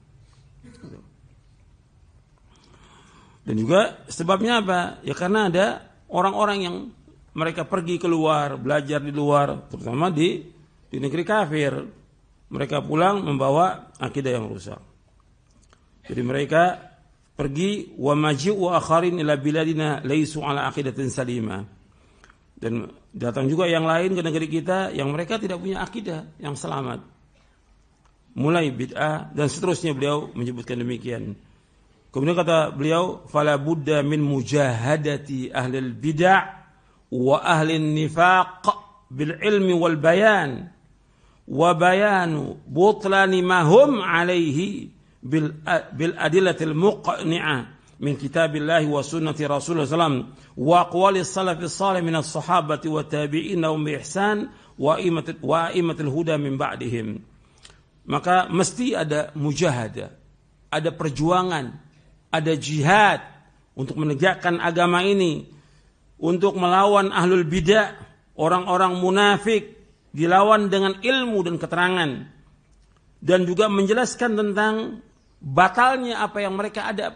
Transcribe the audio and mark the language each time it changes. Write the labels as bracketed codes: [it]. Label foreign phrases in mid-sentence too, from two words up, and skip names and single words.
[id] Dan juga sebabnya apa? Ya karena ada orang-orang yang mereka pergi keluar, belajar di luar, terutama di negeri kafir. Mereka pulang membawa akidah yang rusak. Jadi mereka pergi [ar] ومجيء آخرين إلى بلادنا ليسوا على عقيدة سليمة. [id] Dan datang juga yang lain ke negeri kita yang mereka tidak punya akidah yang selamat. Mulai bid'ah dan seterusnya, beliau menyebutkan demikian. Kemudian kata beliau, [ar] فلا بد من مجاهدة أهل البدع وأهل النفاق بالعلم والبيان وبيان بطلان ما هم عليه بالأدلة المقنعة من كتاب الله وسنة رسول الله سلم وأقوال السلف الصالح من الصحابة والتابعين لهم بإحسان وأئمة الهدى من بعدهم. [id] Maka mesti ada mujahadah, ada perjuangan, ada jihad untuk menegakkan agama ini, untuk melawan [ar] أهل البدع, [id] orang-orang munafik, dilawan dengan ilmu dan keterangan, dan juga menjelaskan tentang batalnya apa yang mereka ada.